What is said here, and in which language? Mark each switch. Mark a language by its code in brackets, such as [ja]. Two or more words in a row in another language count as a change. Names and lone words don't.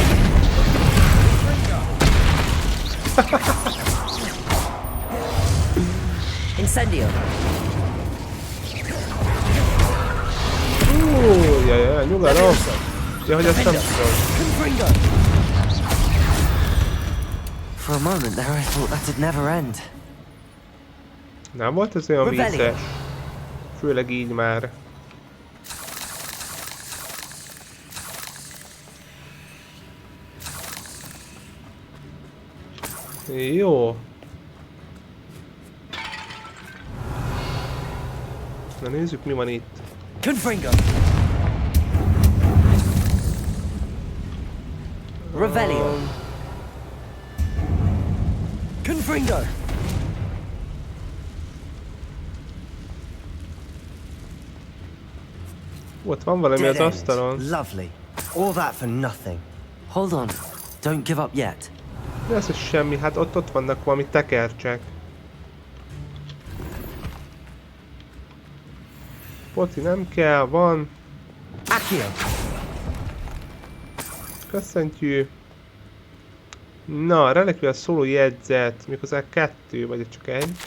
[hu] Incendio. Jaj, nyugodom. Ja, hogy ezt nem tudom. [en] For a moment there I thought that'd never end. [hu] Nem volt ez olyan vicces. Főleg így már. Jó. Na nézzük, mi van itt. Confringo. Revelio. Confringo. Ott van valami az asztalon. [en] Lovely. All that for nothing. Hold on. Don't give up yet. [hu] De ez is semmi, hát ott vannak valami tekercsek. Poti nem kell, van. Köszöntjük. Na, relikvia szóló jegyzet, méghozzá 2, vagy csak 1.